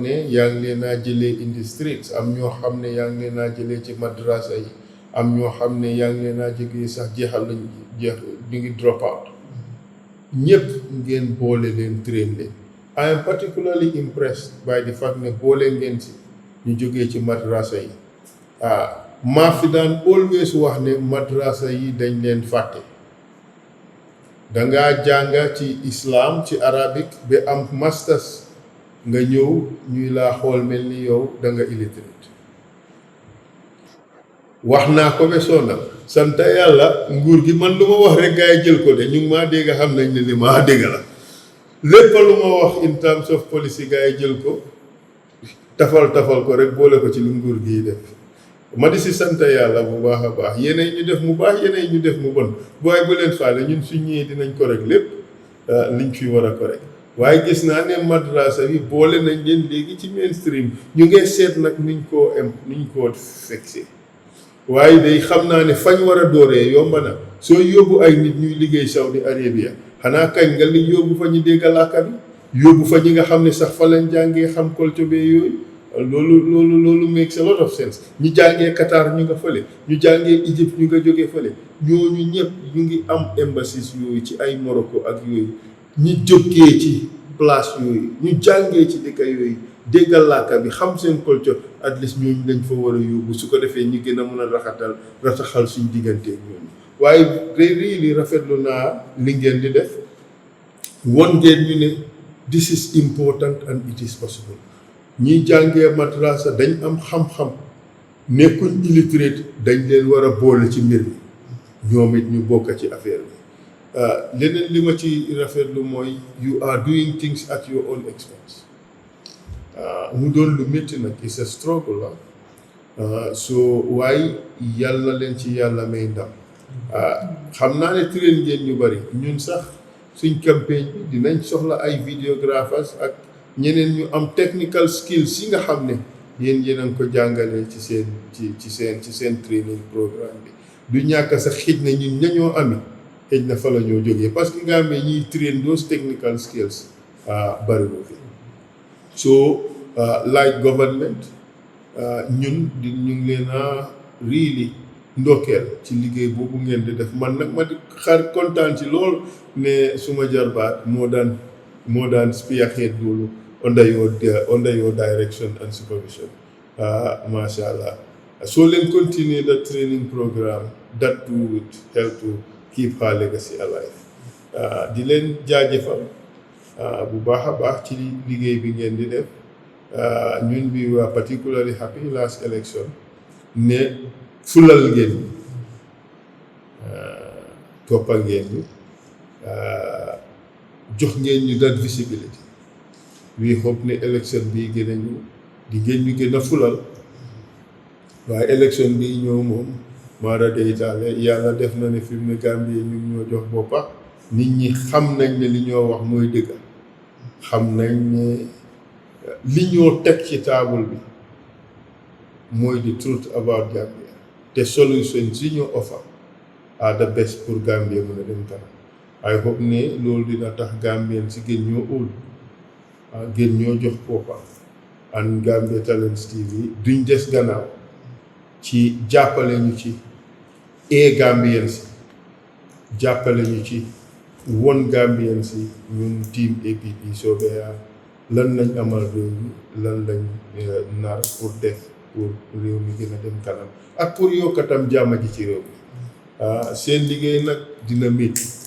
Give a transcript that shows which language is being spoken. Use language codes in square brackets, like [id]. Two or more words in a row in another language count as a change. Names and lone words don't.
[wo] ne yaa ngi leen a jëlee [en] in the streets [wo] am ñoo xam ne yaa ngi leen a jëlee ci madrasa yi am ñoo xam ne yaa ngi leen a jógee sax jeexal nañ jeex ñu ngi [en] drop out [wo] ñëpp ngeen boole leen train leen [en] I am particularly impressed by the fact [wo] ne boole ngeen si ñu jógee ci madrasa yi maa fi daan always wax ne madrasa yi dañ leen fàtte dangaa jànga ci islam ci arabic ba am masters nga ñëw ñuy laa xool mel ni yow da nga illiterate wax naa ko ba sonna sant yàlla nguur gi man lu ma wax rek gaa yi jël ko de ñu ngi maa dégg xam nañ ne li maa dégg la lépp lu ma wax [en] in terms of policy [wo] gaa yi jël ko tafal ko rek boole ko ci lu nguur gi def ma di si sant yàlla bu baax a baax yeneen ñu def mu baax yeneen ñu def mu bon waaye bu leen faale ñun suñ ñëwee dinañ correct lépp liñ fi war a correct waaye gis naa ne madrasa bi boole nañ leen léegi ci mainstream ñu ngee seet nag nuñ koo fexé waaye day xam naa ne fañ war a dooree yomb na soo yóbbu ay nit ñuy liggéey Saudi Arabia xanaa kañ nga li yóbbu fa ñu dégg làkka bi yóbbu fa ñi nga xam ne sax fa lañ jàngee xam culture be yooyu loolu [en] makes a lot of sense [wo] ñu jàngee Qatar ñu nga fële ñu jàngee Egypte ñu nga jógee fële ñooñu ñëpp ñu ngi am embassies yooyu ci ay Morocco ak yooyu ñu jógee ci place yooyu ñu jàngee ci dëkk yooyu déggal làkka bi xam seen culture [en] at least [wo] ñooñu lañ fa war a yóbbu su ko defee ñu gën a mën a rataxal suñ diggante ñooñu waaye really rafetlu naa li ngeen di def won ngeen ñu ne [en] this is important and it is possible [wo] ñi jàngee madrasa dañ am xam-xam nekkuñ illiterate dañ leen war a boole ci mbir mi ñoom it ñu bokk ci affaire bi leneen li ma ci rafetlu mooy [en] you are doing things at your own expense [wo] mu doon lu métti nag [en] it's a struggle [wo] so waaye yàlla leen ci yàlla may ndam xam naa ne train ngeen ñu bari ñun sax suñ campagne bi dinañ soxla ay videographers ak ñeneen ñu am [en] technical skills [wo] yi nga xam ne yéen a ngi ko jàngalee ci seen [en] training programme [wo] bi du ñàkk sax xëj na ñun ñañoo ami xëj na fa la ñoo jógee [fr] parce que [wo] nga amee ñuy [en] train those technical skills [wo] bariwul fi [en] so like government [wo] ñu ngi leen a really ndokkeel ci liggéey boobu ngeen di def man nag ma di xar kontaan ci lool ne suma jarbaat moo daan spearhead loolu [en] under your direction and supervision [ar] masha Allah [wo] so leen [en] continue the training program that too would help to keep her legacy alive [wo] di leen jaajëfal bu baax a baax ci liggéey bi ngeen di def ñun [en] we were particularly happy last election [wo] ne fulal ngeen ñi toppal ngeen ñi jox ngeen ñu [en] that visibility [wo] we hope ne élection bi gën a ñu di ngeen ñu gën a fulal waaye élection bi ñëw moom maara day taale yàlla def na ne fi mu ne Gambie ñu ñoo jox boppa nit ñi xam nañ ne li ñoo wax mooy dëgg xam nañ ne li ñoo teg ci taabul bi mooy [en] the truth [wo] about Gambia te solution si ñu [en] offer are the best [wo] pour Gambia mën a dem kanam [en] I hope [wo] ne loolu dina tax Gambien si gën ñoo óolu gën ñoo jox boppam and Gambia Talents TV duñ des gannaaw ci jàppale ñu ci Gambien si jàppale ñu ci won Gambien si ñun team APP soobee lan lañ amal réew mi lan lañ nar pour def pour réew mi gën a dem kanam ak pour yokkatam jàmm ji ci réew mi seen liggéey nag dina métti